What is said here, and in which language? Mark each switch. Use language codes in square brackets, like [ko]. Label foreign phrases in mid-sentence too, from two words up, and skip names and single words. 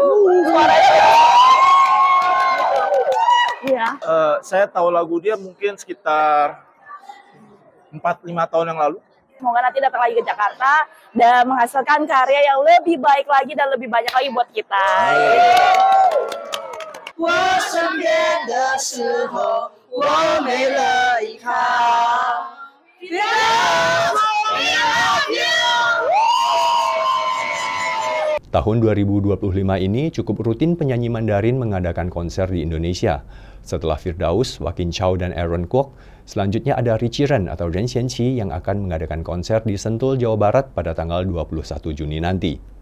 [id] Suaranya. Iya. Saya tahu lagu dia mungkin sekitar 4-5 tahun yang lalu. Semoga nanti datang lagi ke Jakarta dan menghasilkan karya yang lebih baik lagi dan lebih banyak lagi buat kita. [zh] 我身边的时候，我没了依靠。 [id] Tahun 2025 ini cukup rutin penyanyi Mandarin mengadakan konser di Indonesia. Setelah Firdaus, Joaquin Chow dan Aaron Kwok, selanjutnya ada Richie Ren atau Ren Xianqi yang akan mengadakan konser di Sentul, Jawa Barat pada tanggal 21 Juni nanti.